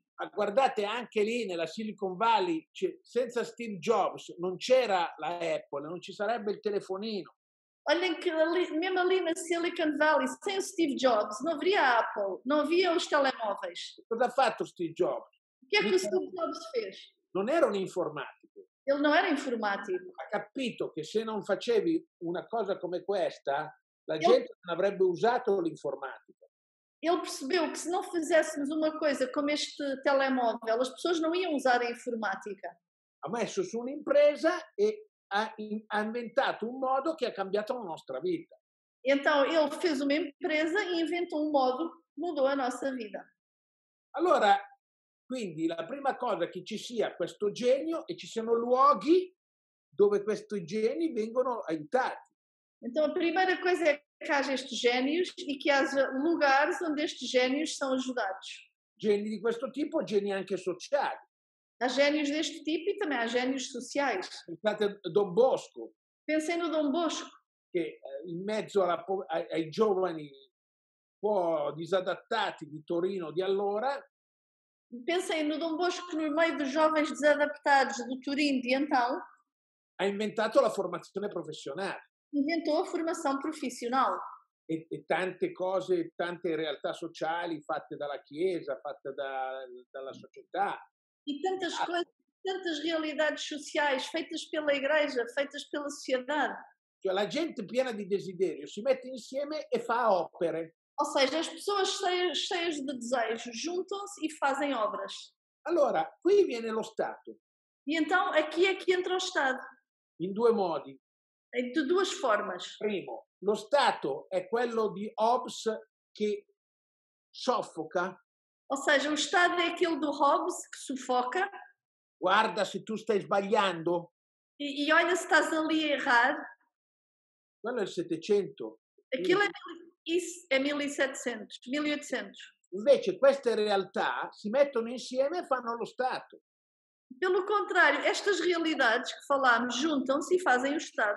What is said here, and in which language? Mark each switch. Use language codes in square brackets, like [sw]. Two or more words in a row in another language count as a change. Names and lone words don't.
[it] Guardate anche lì nella Silicon Valley, senza Steve Jobs non c'era la Apple, non ci sarebbe il telefonino. [pt] Olhem que mesmo ali na Silicon Valley, sem o Steve Jobs, não haveria a Apple, não havia os telemóveis. [it] Cosa ha fatto Steve Jobs? [pt] O que é que o Steve Jobs fez? [it] Non era un informatico. [pt] Ele não era informático. [it] Ha capito che se non facevi una cosa come questa, la gente non avrebbe usato l'informatica. [pt] Ele percebeu que se não fizéssemos uma coisa como este telemóvel, as pessoas não iam usar a informática. [it] Ha messo su un'impresa e ha inventato un modo che ha cambiato la nostra vita. [pt] Então ele fez uma empresa e inventou um modo que mudou a nossa vida. [it] Allora, quindi la prima cosa è che ci sia questo genio e ci siano luoghi dove questi geni vengono aiutati. [pt] Então a primeira coisa é que haja estes génios e que haja lugares onde estes génios são ajudados. [it] Geni di questo tipo, geni anche sociali. [pt] Há génios deste tipo e também há génios sociais. [it] Pensate a Don Bosco, [pt] Pensem no Dom Bosco, [it] che in mezzo ai giovani un po' disadattati di Torino di allora, [pt] pensem no Dom Bosco no meio dos jovens desadaptados do Turim de então, [it] ha inventato la formazione professionale [pt] inventou a formação profissional. [it] e tante cose, tante realtà sociali fatte dalla Chiesa, fatte dalla società. [pt] E tantas coisas, tantas realidades sociais feitas pela Igreja, feitas pela sociedade. [it] Cioè la gente piena di desiderio si mette insieme e fa opere. [pt] Ou seja, as pessoas cheias de desejos juntam-se e fazem obras. [it] Allora, qui viene lo Stato, [pt] E então aqui é que entra o Estado, [it] in due modi. [pt] de duas formas. [it] Primo, lo Stato è quello di Hobbes che soffoca, [pt] Ou seja, o Estado é aquele do Hobbes que sufoca [it] guarda se tu stai sbagliando, [pt] e olha se estás ali a errar. [it] quello è il 700. [pt] Aquilo isso é 1700, 1800. [it] Invece queste realtà si mettono insieme e fanno lo Stato. [pt] Pelo contrário, estas realidades que falámos juntam-se e fazem o Estado.